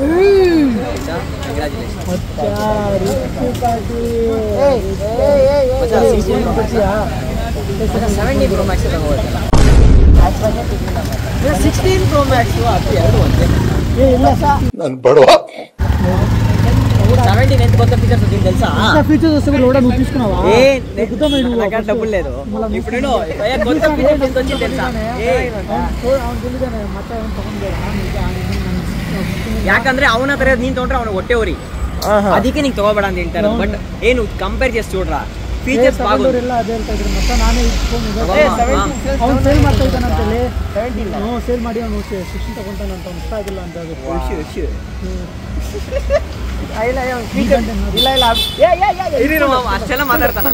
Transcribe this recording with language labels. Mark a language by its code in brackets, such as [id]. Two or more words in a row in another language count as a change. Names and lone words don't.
[kn] 17 Pro Max ತಗೋಬೇಕಲ್ಲ. 16 Pro Max ಅದು ಎರಡು ಒಂದೇ. ಇಲ್ಲ ಸರ್, ನಾನು ಬಡವ. [te] 17 ఎంత కొత్త ఫీచర్స్ వచ్చింది తెలుసా? ఫీచర్స్ వస్తే కూడా నువ్వు తీసుకున్నావా? డబ్బులు లేదు. ఇప్పుడు కొత్త ఫీచర్స్ ఎంత వచ్చింది తెలుసా? [kn] ಯಾಕಂದ್ರೆ ಅವನ ಹತ್ರ ನೀನ್ ತಗೊಂಡ್ರೆ ಅವನ ಹೊಟ್ಟೆ ಉರಿ, ಅದಕ್ಕೆ ನೀನ್ ತಗೋಬೇಡ ಅಂತ ಹೇಳ್ತಾರೆ. ಬಟ್ ಏನು ಕಂಪೇರ್ [te] చేసి చూడరా, [kn] ಫೀಚರ್ಸ್ ಬಾಗೋದು ಎಲ್ಲ ಅದೇ ಹೇಳ್ತಾ ಇದ್ರು. ಮತ್ತೆ ನಾನೇ ಅವ್ನು ಸೇಲ್ ಮಾಡ್ತಾ ಇದ್ದಾನಂತೇಳಿ 17 ಸೇಲ್ ಮಾಡಿ ಅವನು 16 ತಗೊಂತಾನಂತ. ಅವ್ನು ಇಷ್ಟ ಆಗಿಲ್ಲ ಅಂತ ಅದು. ಅಷ್ಟೆಲ್ಲ ಮಾತಾಡ್ತಾನಲ್ಲ.